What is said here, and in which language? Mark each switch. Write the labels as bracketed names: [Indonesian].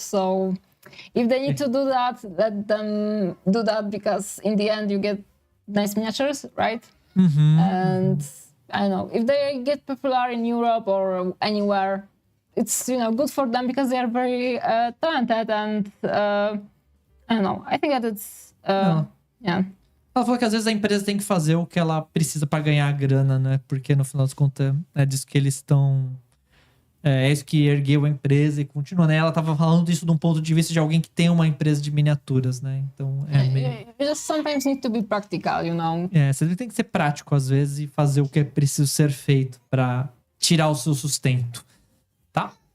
[English] So if they need to do that, let them do that, because in the end you get nice miniatures, right? And I don't know, if they get popular in Europe or anywhere, it's, you know, good for them because they are very talented, and I don't know, I think that it's yeah. [Portuguese] Ela falou que às vezes a empresa tem que fazer o que ela precisa pra ganhar grana, né? Porque no final das contas é disso que eles estão... É isso que ergueu a empresa e continua, né? Ela tava falando disso de um ponto de vista de alguém que tem uma empresa de miniaturas, né? Então é meio... [English] You just sometimes need to be practical, you know? [Portuguese] Você tem que ser prático às vezes e fazer o que é preciso ser feito pra tirar o seu sustento, tá?